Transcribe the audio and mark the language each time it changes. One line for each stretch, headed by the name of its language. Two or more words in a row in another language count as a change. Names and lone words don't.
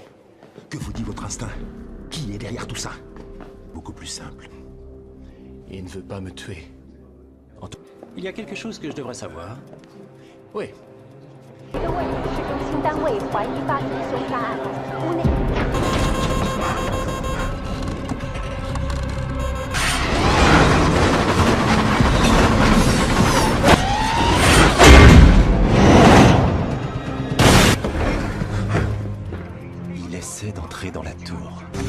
French: Que vous dit votre instinct? Qui est derrière tout ça? Beaucoup plus simple. Il ne veut pas me tuer. Il y a quelque chose que je devrais savoir. Oui.
Chinese: 这个位置是中心单位怀疑发生凶杀案，屋内。
French: Il essaie d'entrer dans la tour.